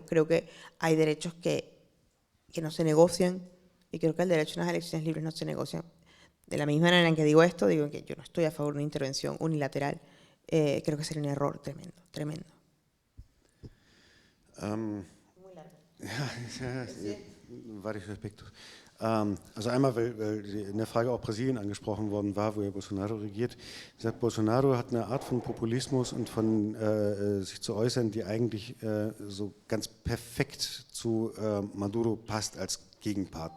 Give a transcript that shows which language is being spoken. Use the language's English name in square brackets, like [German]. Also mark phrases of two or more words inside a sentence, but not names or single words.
[Spanish] Creo que hay derechos que no se negocian y creo que el derecho a unas elecciones libres no se negocia. De la misma manera en que digo esto, digo que yo no estoy a favor de una intervención unilateral. Creo que sería un error tremendo, tremendo. Muy largo. [German] Ja, varios Aspekte. Also einmal, weil in der Frage auch Brasilien angesprochen worden war, wo ja Bolsonaro regiert. Wie gesagt, Bolsonaro hat eine Art von Populismus und von sich zu äußern, die eigentlich so ganz perfekt zu Maduro passt als Gegenpart.